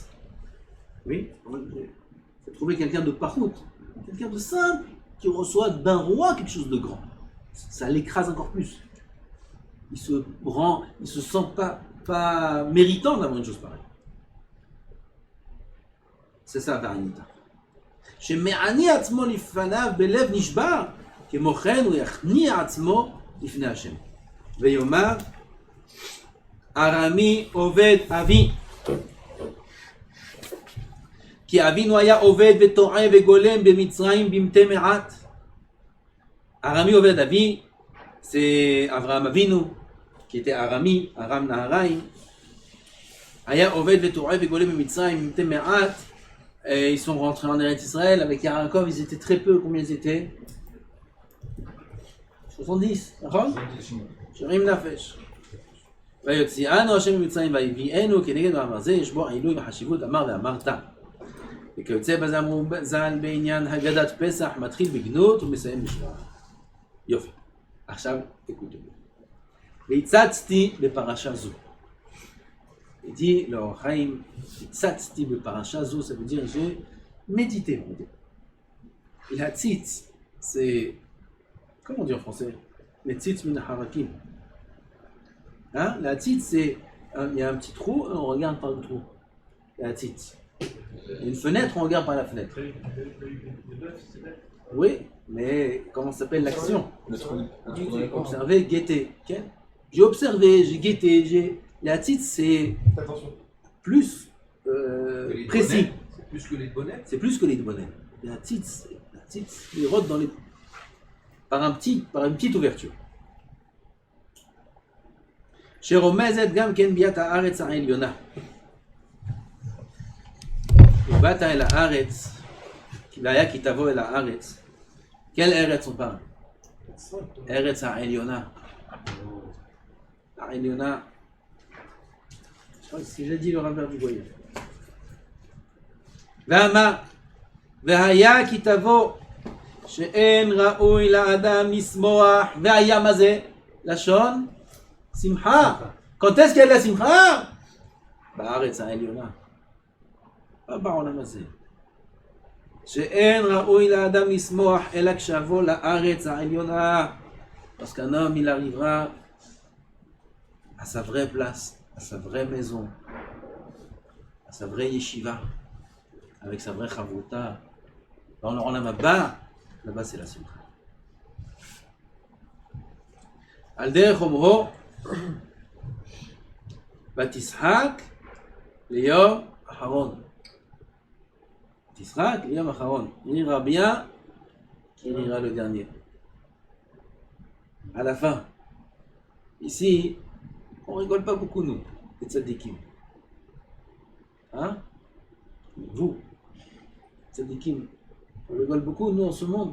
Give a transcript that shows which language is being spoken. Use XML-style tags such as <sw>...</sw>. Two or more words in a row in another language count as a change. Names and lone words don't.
<fr>Oui, il faut trouver quelqu'un de pachout, quelqu'un de simple qui reçoit d'un roi quelque chose de grand. Ça l'écrase encore plus. Il se sent pas méritant d'avoir une chose pareille. C'est ça,</fr> <he>Ve'anita. שמעני עצמו לפניו בלב נשבר, כמו כן הוא יכניע עצמו לפני השם. ויאמר ארמי עובד אבי. כי אבינו היה עובד וטועה וגולם במצרים במתי מעט. ארמי עובד אבי, c'est Avraham Avinu,</he> <fr>qui était Arami, Aram Naharaim.</fr> <he>היה עובד וטועה וגולם במצרים במתי מעט.</he> <fr>Et ils sont rentrés en Eretz Israël avec Yaakov, ils étaient très peu. Combien ils étaient? 70,</fr> <he>נכון? שרים נפש. ויוציאנו השם ממצרים ויביאנו כנגד מאמר זה, יש בו עילוי וחשיבות, אמר ואמרת. וכיוצא בזה אמרו ז"ל בעניין הגדת פסח, מתחיל בגנות ומסיים בשבח. יופי. עכשיו תקוטו. והצצתי בפרשה זו.</he> <fr>Il dit, le Chaim,</fr> <he>הצצתי בפרשה זו,</he> <fr>ça veut dire j'ai médité. Et la tzitz, c'est, comment on dit en français? Les</fr> <he>מציץ מן החרכים.</he> <fr>Hein? La tzitz, c'est, il y a un petit trou, on regarde par le trou. La tzitz. Il y a une fenêtre, on regarde par la fenêtre. Oui, mais comment s'appelle l'action? Observer, guetter. Okay? J'ai observé, j'ai guetté, j'ai... La tzitz, c'est plus précis. C'est plus que les bonnets. C'est plus que les bonnets. La tzitz, il rote dans les... par une petite ouverture.</fr> <he>שרומזת גם כן ביאת הארץ העליונה. ובאת אל הארץ, והיה כי תבוא אל הארץ.</he> <fr>quelle ארץ on parle?</fr> <he>ארץ העליונה. העליונה.</he> <fr>Je crois que si j'ai dit le revers du voyage.</fr> <he>ואמר, והיה כי תבוא שאין ראוי לאדם לשמוח, והיה מה זה? לשון שמחה.</he> <fr>quand est-ce qu'il y a de la שמחה?</fr> <he>בארץ העליונה. לא בעולם הזה. שאין ראוי לאדם לשמוח אלא כשאבוא לארץ העליונה.</he> <fr>parce qu'un homme il arrivera à sa vraie place, à sa vraie maison, à sa vraie yeshiva, avec sa vraie chavruta. Dans le</fr> <he>עולם הבא,</he> <fr>là-bas c'est la simcha.</fr> <he>על דרך אומרו, ותשחק ליום אחרון. תשחק ליום אחרון.</he> <fr>Il ira bien, il ira le dernier. À la fin. Ici, on rigole pas beaucoup nous, les tzadikim. Hein? Vous, tzadikim, on rigole beaucoup nous en ce monde.</fr>